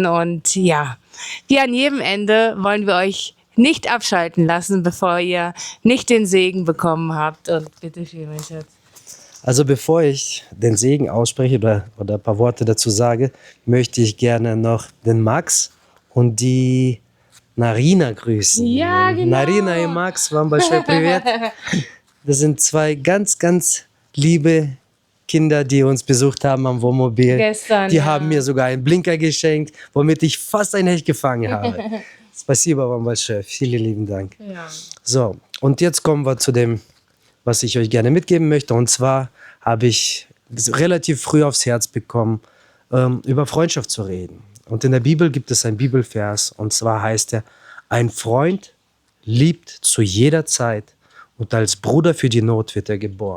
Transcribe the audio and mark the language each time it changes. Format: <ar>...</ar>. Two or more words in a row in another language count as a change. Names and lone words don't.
<de>Und ja, wie an jedem Ende wollen wir euch nicht abschalten lassen, bevor ihr nicht den Segen bekommen habt. Und bitte schön, mein Schatz. Also bevor ich den Segen ausspreche oder ein paar Worte dazu sage, möchte ich gerne noch den Max und die Narina grüßen. Ja, genau. Narina und Max,</de> <ru>вам большой привет.</ru> <de>Das sind zwei ganz, ganz liebe Kinder, die uns besucht haben am Wohnmobil. Gestern, die haben mir sogar einen Blinker geschenkt, womit ich fast ein Hecht gefangen habe.</de> <ru>Спасибо вам большое.</ru> <de>Vielen lieben Dank. Ja. So, und jetzt kommen wir zu dem, was ich euch gerne mitgeben möchte. Und zwar habe ich relativ früh aufs Herz bekommen, über Freundschaft zu reden. Und in der Bibel gibt es einen Bibelvers, und zwar heißt er: Ein Freund liebt zu jeder Zeit und als Bruder für die Not wird er geboren.</de>